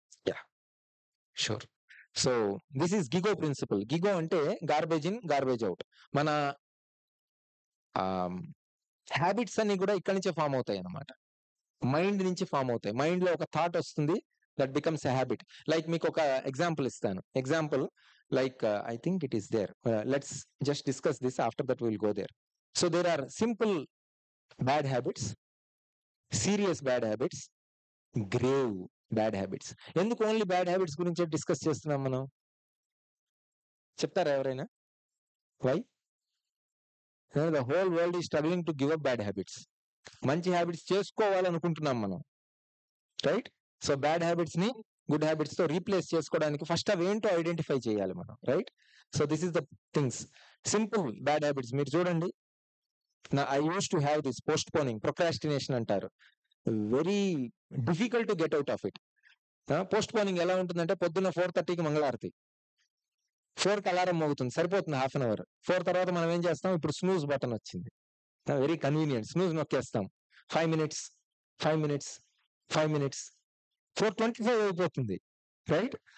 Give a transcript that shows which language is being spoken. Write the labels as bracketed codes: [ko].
[en] Yeah, sure. So this is GIGO principle. GIGO అంటే garbage in garbage out. [te] మన habits అన్ని కూడా ఇక్కడి నుంచే ఫామ్ అవుతాయి అన్నమాట, మైండ్ నుంచి ఫామ్ అవుతాయి. మైండ్ లో ఒక థాట్ వస్తుంది, [en] That becomes a habit. [te] Like మీకు ఒక ఎగ్జాంపుల్ ఇస్తాను. [en] Example like I think it is there, let's just discuss this, after that we will go there. So there are simple bad habits, serious bad habits, grave bad habits. [te] ఎందుకు only bad habits గురించి discuss చేస్తున్నాం మనం? చెప్తారా ఎవరైనా? Why? [en] The whole world is struggling to give up bad habits. [te] మంచి habits చేసుకోవాలనుకుంటున్నాం మనం, [en] Right? [te] So bad habits ని good habits తో రీప్లేస్ చేసుకోవడానికి ఫస్ట్ అవి ఏంటో ఐడెంటిఫై చేయాలి మనం, right? [en] So this is the things. Simple bad habits [te] మీరు చూడండి. [en] I uses to have this postponing, procrastination అంటారు. Very difficult to get out of it. [te] Post పోనింగ్ ఎలా ఉంటుందంటే పొద్దున్న 4:30కి మంగళారతి, 4కి అలారం మోగుతుంది, సరిపోతుంది హాఫ్ అన్ అవర్. 4 తర్వాత మనం ఏం చేస్తాం? ఇప్పుడు స్నూజ్ బటన్ వచ్చింది, [en] very convenient, [te] snooze నొక్కేస్తాం. [en] 5 minutes 5 minutes 5 minutes 4:25 [te] అయిపోతుంది, [en] Right?